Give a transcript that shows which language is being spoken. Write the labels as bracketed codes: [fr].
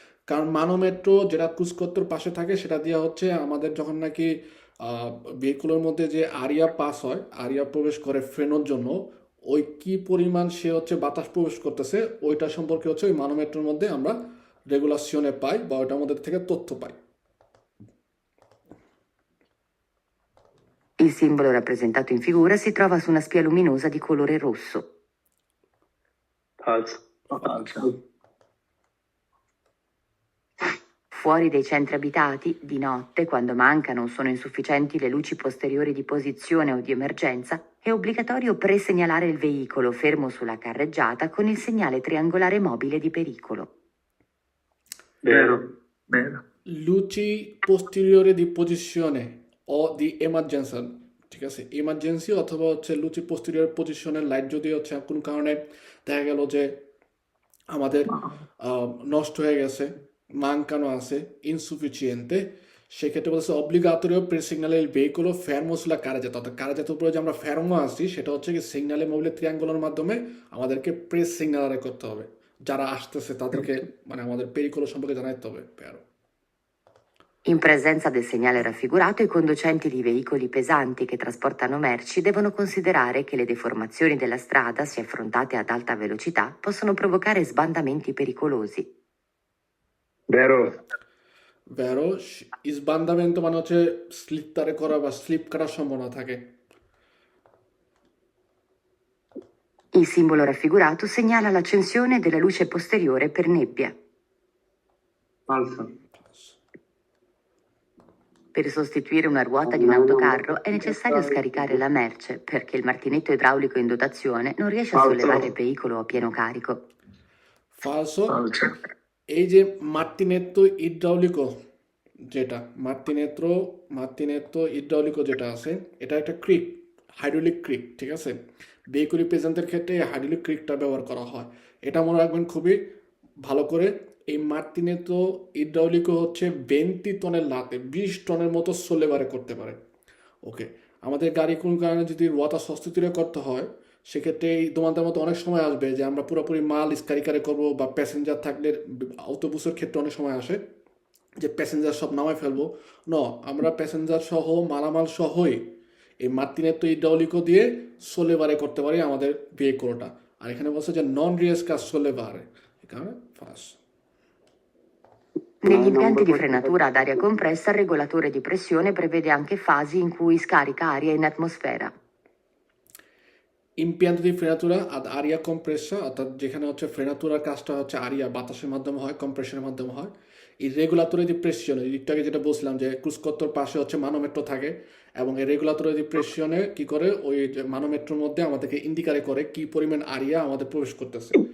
[bn] কারণ মানোমেট্রো যেটা ক্রুজ পাশে থাকে সেটা দিয়ে হচ্ছে আমাদের যখন নাকি ভেহিকুলের মধ্যে যে আরিয়া পাস হয়, আরিয়া প্রবেশ করে ফ্রেনোর জন্য, ওই কি পরিমাণ সে হচ্ছে বাতাস প্রবেশ করতেছে ওইটা সম্পর্কে হচ্ছে ওই মানোমেট্রোর মধ্যে আমরা রেগুলাসিওনে পাই বা ওইটার মধ্যে থেকে তথ্য পাই। [it] Il simbolo rappresentato in figura si trova su una spia luminosa di colore rosso. falso, Falso. Fuori dai centri abitati, di notte, quando mancano o sono insufficienti le luci posteriori di posizione o di emergenza, è obbligatorio presegnalare il veicolo fermo sulla carreggiata con il segnale triangolare mobile di pericolo. vero, Vero. [bn] লুচি পোস্টেরিয়রে দি পজিশনে ও দি emergency, ঠিক আছে, emergency অথবা হচ্ছে লুচি posterior পজিশনের light যদি হচ্ছে কোনো কারণে দেখা গেল যে আমাদের নষ্ট হয়ে গেছে, মানকানো আছে, ইনসুফিচিয়েন্তে, সেক্ষেত্রে বলছে [it] অব্লিগাতরিও প্রে সিগনালে ভেহিকুলো ফেরমো সুলা কারেজাত, [bn] অর্থাৎ কারেজাত উপরে যে আমরা ফেরমো আসছি সেটা হচ্ছে কি সিগনালে মোবিলে ত্রিয়াঙ্গুলার মাধ্যমে আমাদেরকে প্রেস সিগনালে করতে হবে, যারা আসতেছে তাদেরকে মানে আমাদের পেরিকুলো সম্পর্কে জানাতে হবে প্যারো। [it] In presenza del segnale raffigurato, i conducenti di veicoli pesanti che trasportano merci devono considerare che le deformazioni della strada, se affrontate ad alta velocità, possono provocare sbandamenti pericolosi. vero, [bn] ভ্যারো ইসবান্দামেন্ট মানে হচ্ছে স্লিপ তারে করা বা slip করার সম্ভাবনা থাকে। [it] Il simbolo raffigurato segnala l'accensione della luce posteriore per nebbia. falso, Per sostituire una ruota di un autocarro è necessario scaricare la merce perché il martinetto idraulico in dotazione non riesce a sollevare il veicolo a pieno carico. ফালসো, Falso. [bn] এই যে মার্তিনেত্তো ইড্রাউলিকো যেটা মার্তিনেত্তো ইড্রাউলিকো যেটা আছে, এটা একটা ক্রিক, hydraulic ক্রিক, ঠিক আছে। Vehicle রিপ্রেজেন্টের ক্ষেত্রে এই হাইড্রোলিক ক্রিকটা ব্যবহার করা হয়। এটা মনে রাখবেন খুবই ভালো করে। এই মার্তিনেত্তো ইড্রাউলিকো হচ্ছে 20 টনের লাতে 20 টনের মতো সোলেবারে করতে পারে। ওকে, আমাদের গাড়ি কোনো কারণে যদি রোয়াতা সস্তিতিরে করতে হয় সেক্ষেত্রে এই তোমাদের মতো অনেক সময় আসবে যে আমরা পুরোপুরি মাল স্কারিকারে করবো বা প্যাসেঞ্জার থাকলে অটোবুসের ক্ষেত্রে অনেক সময় আসে যে প্যাসেঞ্জার সব নামায় ফেলবো। আমরা প্যাসেঞ্জার সহ মালামাল সহই এই মার্তিনেত্তো ইড্রাউলিকো দিয়ে সোলেবারে করতে পারি আমাদের ভেহিকলটা। আর এখানে বলছে যে [it] নন রিয়েসকা সোলেবারে, [bn] এখানে first. [it] Negli impianti di frenatura ad aria compressa il regolatore di pressione prevede anche fasi in cui scarica aria in atmosfera. ইম্পিয়ান্তো দি ফ্রেনাতুরা আর আরিয়া কম্প্রেসা, [bn] অর্থাৎ যেখানে হচ্ছে ফ্রেনাতুরার কাজটা হচ্ছে আরিয়া বাতাসের মাধ্যমে হয়, কম্প্রেশনের মাধ্যমে হয়। এই রেগুলাতরি দি প্রেসিয়নে, একটু আগে যেটা বলছিলাম যে ক্রুজকত্তর পাশে হচ্ছে মানোমেট্রো থাকে এবং এই রেগুলাতরি দি প্রেসিয়নে কি করে ওই যে মানোমেট্রোর মধ্যে আমাদেরকে ইন্ডিকারে করে কি পরিমাণ আরিয়া আমাদের প্রবেশ করতেছে।